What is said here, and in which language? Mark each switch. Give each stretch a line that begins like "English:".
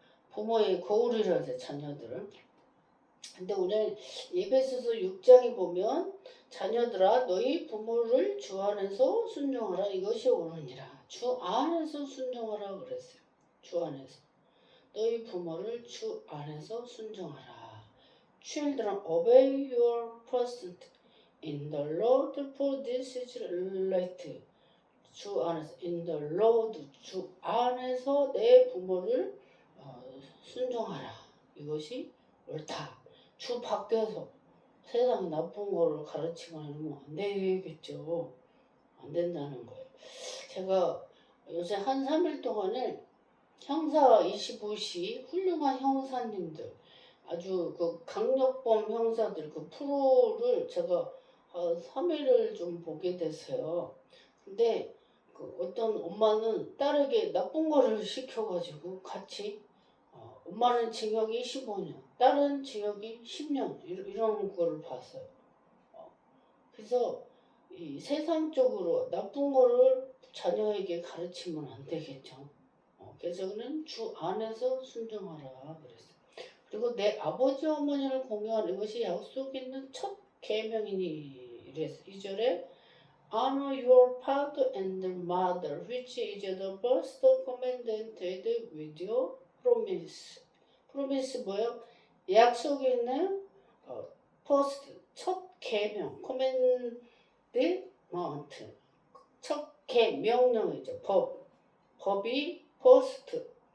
Korean: 부모의 거울이라 하죠, 자녀들을. 근데 오늘 에베소서 6장에 보면 자녀들아 너희 부모를 주 안에서 순종하라 이것이 옳으니라. 주 안에서 순종하라 그랬어요. 주 안에서. 너희 부모를 주 안에서 순종하라.
English: Children, obey your parents in the Lord, for this is right.
Korean: 주 안에서
English: in the Lord,
Korean: 주 안에서 내 부모를 순종하라. 이것이 옳다. 주 밖에서 세상 나쁜 거를 가르치거나 이러면 안 되겠죠. 안 된다는 거예요. 제가 요새 한 3일 동안을 형사 25시 훌륭한 형사님들 아주 그 강력범 형사들 그 프로를 제가 3일을 좀 보게 됐어요. 근데 그 어떤 엄마는 딸에게 나쁜 거를 시켜가지고 같이 엄마는 징역이 15년, 딸은 징역이 10년 이런 거를 봤어요. 그래서 이 세상적으로 나쁜 거를 자녀에게 가르치면 안 되겠죠. 그래서 그는 주 안에서 순종하라 그랬어요. 그리고 내 아버지 어머니를 공경하는 것이 약속 있는 첫 계명이니 이랬어요. 2절에
English: Honor your father and mother, which is the first commandment with your promise.
Korean: promise 뭐예요? 약속이 있는 first 첫 계명, commandment 첫 명령이죠. 법이 first